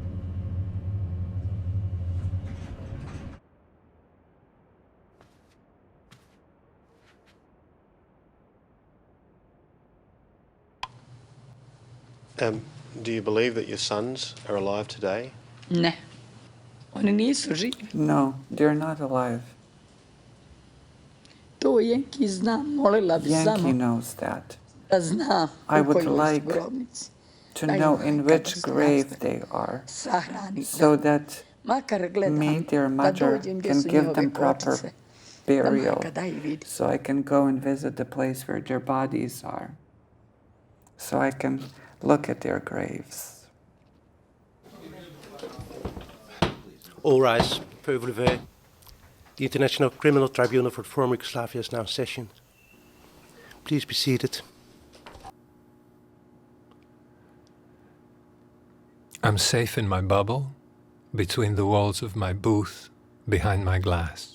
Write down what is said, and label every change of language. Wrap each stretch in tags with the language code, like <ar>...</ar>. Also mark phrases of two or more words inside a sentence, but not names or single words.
<en>Do you believe that your sons are alive today?</en> <bs>Ne. Oni nisu živi.</bs> <en>No, they're not alive.</en> <bs>To Yankee zna, molila bi</bs> <en>Yankee</en> <bs>samo</bs> <en>knows that.</en> <bs>da zna</bs> <en>I</en> <bs>u</bs> <en>would</en> <bs>kojoj</bs> <en>like</en> <bs>grobnici.</bs> <en>to know in which grave they are, so that me, their mother, can give them proper burial, so I can go and visit the place where their bodies are, so I can look at their graves. All rise.</en> <fr>Peu levé.</fr> <en>The International Criminal Tribunal for the former Yugoslavia is now in session. Please be seated. I'm safe in my bubble, between the walls of my booth, behind my glass.</en>